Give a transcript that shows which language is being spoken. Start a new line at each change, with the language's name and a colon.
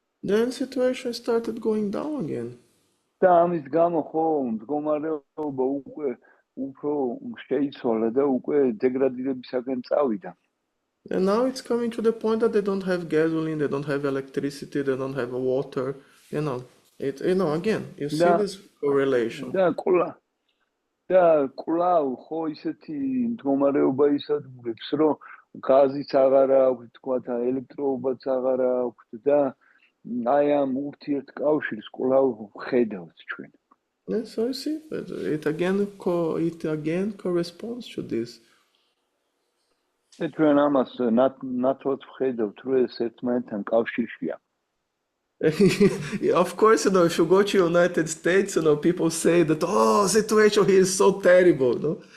English: Then situation started going down again.
Georgian: და ამის გამო ხო მდგომარეობა უკვე უფრო შეიცვალა და უკვე დეგრადირებისაკენ წავიდა.
English: And now it's coming to the point that they don't have gasoline, they don't have electricity, they don't have water, again, you see this correlation.
Georgian: და კვლავ ხო ისეთი მდგომარეობა ისადგურებს, რომ გაზიც აღარ აქვს, თქვათ, ელექტროობაც აღარ აქვს და აი ამ ურთიერთკავშირს კვლავ ხედავთ ჩვენ.
English: So you see, it again corresponds to this.
Georgian: ჩვენ ამას ნათლად ვხედავთ, რომ ეს ერთმანეთთან კავშირშია.
English: Of course, if you go to United States, people say that, oh, situation here is so terrible, no?